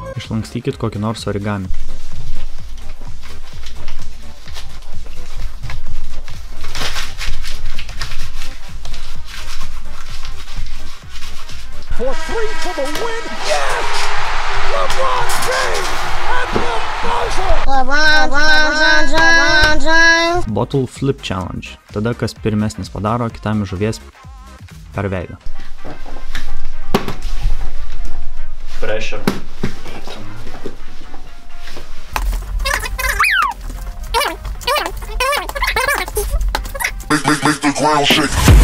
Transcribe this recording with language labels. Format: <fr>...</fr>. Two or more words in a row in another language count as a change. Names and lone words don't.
<lt>Išlankstykit kokį nors origami.</lt> <en>For 3 for the win. Yes! LeBron James at the buzzer. LeBron James. Bottle Flip Challenge.</en> <lt>Tada, kas pirmesnis padaro kitam iš žuvies per veidą.</lt> <en>Pressure. Make the ground shake.</en>